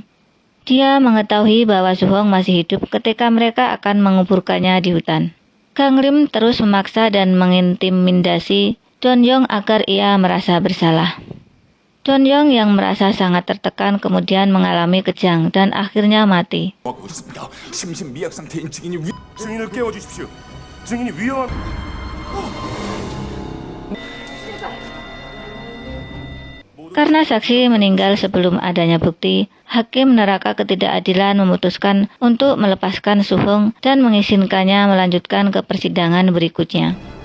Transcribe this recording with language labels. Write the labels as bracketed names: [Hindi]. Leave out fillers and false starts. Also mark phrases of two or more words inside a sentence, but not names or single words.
[Indonesian] Dia mengetahui bahwa Su-hong masih hidup ketika mereka akan menguburkannya di hutan. Kang Lim terus memaksa dan mengintimidasi Dong-yeon agar ia merasa bersalah. Dong-yeon yang merasa sangat tertekan kemudian mengalami kejang dan akhirnya mati. [Korean] 증인을 깨워주십시오. 증인이 위험한 [Indonesian] Karena saksi meninggal sebelum adanya bukti, hakim neraka ketidakadilan memutuskan untuk melepaskan Su-hong dan mengizinkannya melanjutkan ke persidangan berikutnya.